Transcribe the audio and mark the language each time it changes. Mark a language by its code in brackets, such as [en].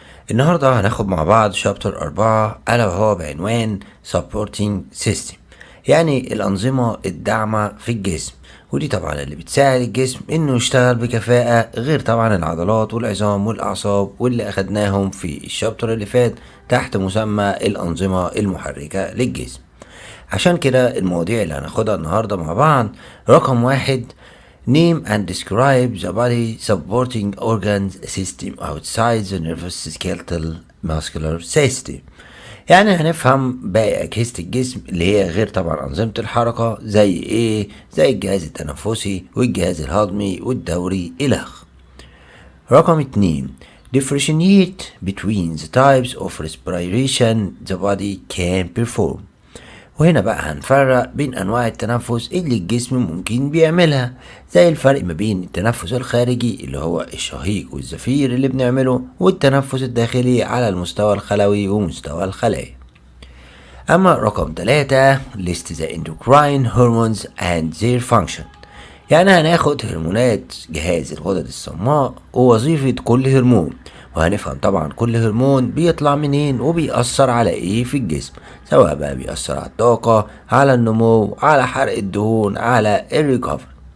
[ar] النهاردة هناخد مع بعض شابتر 4 ألا وهو بعنوان Supporting System، يعني الأنظمة الداعمة في الجسم، ودي طبعا اللي بتساعد الجسم إنه يشتغل بكفاءة، غير طبعا العضلات والعظام والأعصاب واللي أخدناهم في الشابتر اللي فات تحت مسمى الأنظمة المحركة للجسم. عشان كده المواضيع اللي هناخدها النهاردة مع بعض: رقم 1، [en] name and describe the body supporting organs system outside the nervous skeletal muscular system. [ar] يعني هنفهم باقي أجهزة الجسم اللي هي غير طبعا أنظمة الحركة، زي ايه؟ زي الجهاز التنفسي والجهاز الهضمي والدوري إلخ. رقم 2، [en] differentiate between the types of respiration the body can perform. [ar] وهنا بقى هنفرق بين أنواع التنفس اللي الجسم ممكن بيعملها، زي الفرق ما بين التنفس الخارجي اللي هو الشهيق والزفير اللي بنعمله، والتنفس الداخلي على المستوى الخلوي ومستوى الخلايا. أما رقم 3، [en] list the endocrine hormones and their function. [ar] يعني هناخد هرمونات جهاز الغدد الصماء ووظيفة كل هرمون، وهنفهم طبعا كل هرمون بيطلع منين وبيأثر على ايه في الجسم، سواء بقى بيأثر على الطاقة، على النمو، على حرق الدهون، على الريكفري.